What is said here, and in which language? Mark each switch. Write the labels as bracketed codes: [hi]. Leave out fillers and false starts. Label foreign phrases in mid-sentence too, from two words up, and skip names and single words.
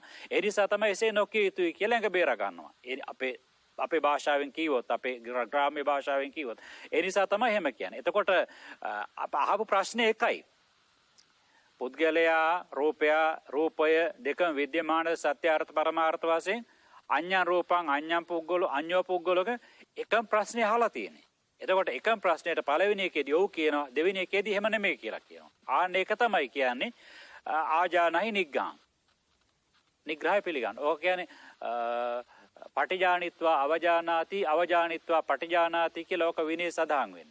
[si] ඒ නිසා තමයි එසේ නොකිය යුතුයි කියලා එක බේර ගන්නවා. අපේ භාෂාවෙන් කිව්වොත් අපේ ග්‍රාම්‍ය භාෂාවෙන් කිව්වොත් ඒ නිසා තමයි එහෙම කියන්නේ. එතකොට අහපු ප්‍රශ්නේ එකයි. පුද්ගලයා රූපය දෙකම විද්‍යමාන සත්‍යාර්ථ පරමාර්ථ වශයෙන් [pi] අඤ්ඤං රූපං අඤ්ඤං පුද්ගලෝ අඤ්ඤෝ පුද්ගලෝක [si] එකම ප්‍රශ්නේ අහලා තියෙන්නේ. එතකොට එකම ප්‍රශ්නෙට පළවෙනි එකේදී ඔව් කියනවා දෙවෙනි එකේදී එහෙම නෙමෙයි කියලා කියනවා. ආන්න ඒක තමයි කියන්නේ [pi] ආජානහි නිග්ගාං. [si] නිග්‍රහය පිළිගන්න. ඕක කියන්නේ [pi] පටිජානිත්වා අවජානාති අවජානිත්වා පටිජානාති [si] කියලා ඕක විනය සඳහන් වෙන්නේ.